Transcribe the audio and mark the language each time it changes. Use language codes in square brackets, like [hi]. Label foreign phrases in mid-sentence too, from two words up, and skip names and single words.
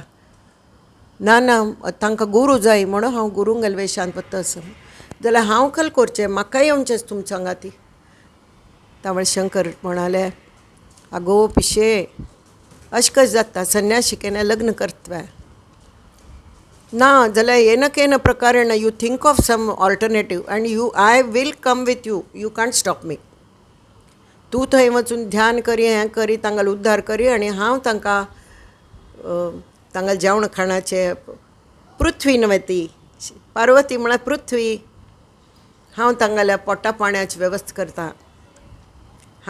[kok] ना तांकां गुरू जाय म्हणून हांव गुरूंगेले वेशांत वता आसा. जाल्यार हांव कल करचें, म्हाका येवचें तुमच्या सांगाती. तावळे शंकर म्हणाले, आगो पिशे, अशें कशें जाता. संन्याशी केन्ना लग्न करतवे ना जाल्यार येन प्रकारेण [en] you think of some alternative and I will come with you can't stop me. [kok] तूं थंय वचून ध्यान करी, हें करी, तांगेलो उद्धार करी आनी हांव तांकां तांगेले जेवण खाणाचें पृथ्वी न्हय ती. पार्वती म्हळ्यार पृथ्वी. हांव तांगेल्या पोटा पाण्याची वेवस्था करता.